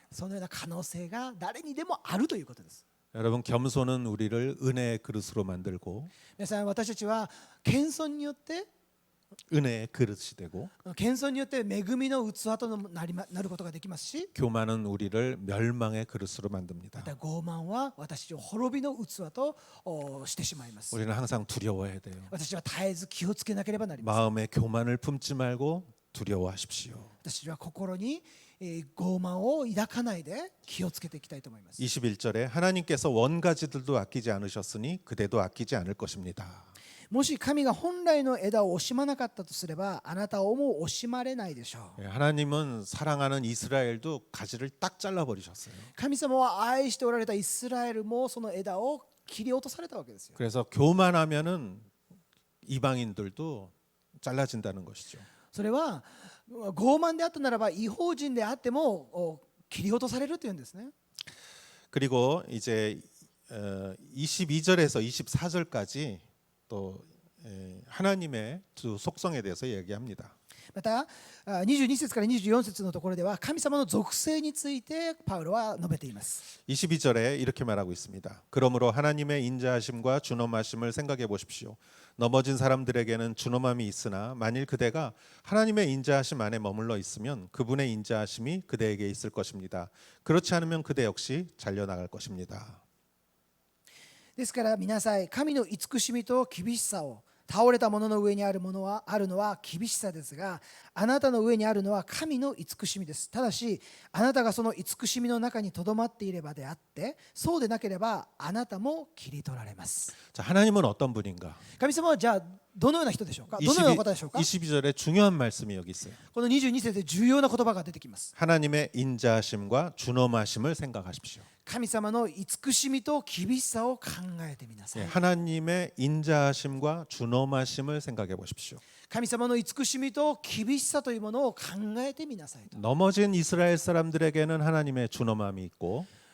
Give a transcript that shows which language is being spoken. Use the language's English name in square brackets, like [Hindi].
[Japanese] そのような可能性が誰にでもあるということです。 [Korean] 여러분 겸손은 우리를 은혜의 그릇으로 만들고 [Japanese] 皆さん、私たちは謙遜によって [Korean] 은혜의 그릇이 되고 [Japanese] 謙遜によって恵みの器となることができますし、 [Korean] 교만은 우리를 멸망의 그릇으로 만듭니다. [Japanese] また傲慢は私たちを滅びの器としてしまいます。 [Korean] 우리는 항상 두려워해야 돼요. [Japanese] 私たちは絶えず気をつけなければなりません。 [Korean] 마음에 교만을 품지 말고 두려워하십시오. [Japanese] 私たちは心に傲慢を抱かないで気をつけていきたいと思います。 [Korean] 21절에 하나님께서 원가지들도 아끼지 않으셨으니 그대도 아끼지 않을 것입니다. [Japanese] もし神が本来の枝を惜しまなかったとすればあなたをも惜しまれないでしょう。 [Korean] 하나님은 사랑하는 이스라엘도 가지를 딱 잘라버리셨어요. [Japanese] 神様は愛しておられたイスラエルもその枝を切り落とされたわけですよ。 [Korean] 그래서 교만하면은 이방인들도 잘라진다는 것이죠. [Japanese] それは傲慢であったならば異邦人であっても切り落とされるというんですね。 [Korean] 그리고 이제 22절에서 24절까지 또 하나님의 두 속성에 대해서 얘기합니다. [Japanese] また22節から24節のところでは神様の属性についてパウロは述べています。 [Korean] 22절에 이렇게 말하고 있습니다. 그러므로 하나님의 인자하심과 준엄하심을 생각해 보십시오. 넘어진 사람들에게는 준엄함이 있으나 만일 그대가 하나님의 인자하심 안에 머물러 있으면 그분의 인자하심이 그대에게 있을 것입니다. 그렇지 않으면 그대 역시 잘려나갈 것입니다. [Japanese] ですから見なさい、神の慈しみと厳しさを。倒れたものの上にあるのは厳しさですが、あなたの上にあるのは神の慈しみです。ただしあなたがその慈しみの中にとどまっていればであって、そうでなければあなたも切り取られます。 [Korean] 자, 하나님은 어떤 분인가? [Japanese] 神様はじゃあどのような人でしょうか。どのような方でしょうか。 [Korean] 22절에 중요한 말씀이 여기 있어요. [Japanese] この22節で重要な言葉が出てきます。 [Korean] 하나님의 인자하심과 준엄하심을 생각하십시오. [Japanese] 神様の慈しみと厳しさを考えてみなさい。 [Korean] 하나님의 인자하심과 준엄하심을 생각해 보십시오. [Japanese] 神様の慈しみと厳しさというものを考えてみなさいと。 [Korean] 넘어진 이스라엘 사람들에게는 하나님의 준엄함이 있고